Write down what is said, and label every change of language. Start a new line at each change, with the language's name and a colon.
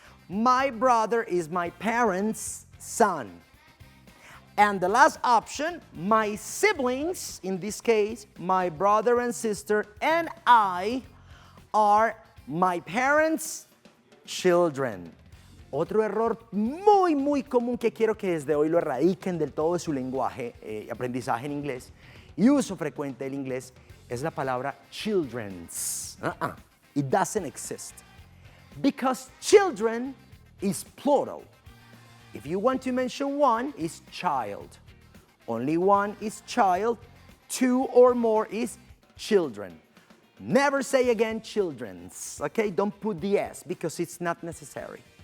English: My brother is my parents' son. And the last option, my siblings, in this case, my brother and sister and I are my parents' children.
Spanish: Otro error muy, muy común que quiero que desde hoy lo erradiquen del todo de su lenguaje y aprendizaje en inglés y uso frecuente del inglés es la palabra children's.
English: It doesn't exist. Because children is plural. If you want to mention one, it's child. Only one is child. 2 or more is children. Never say again children's, okay? Don't put the S because it's not necessary.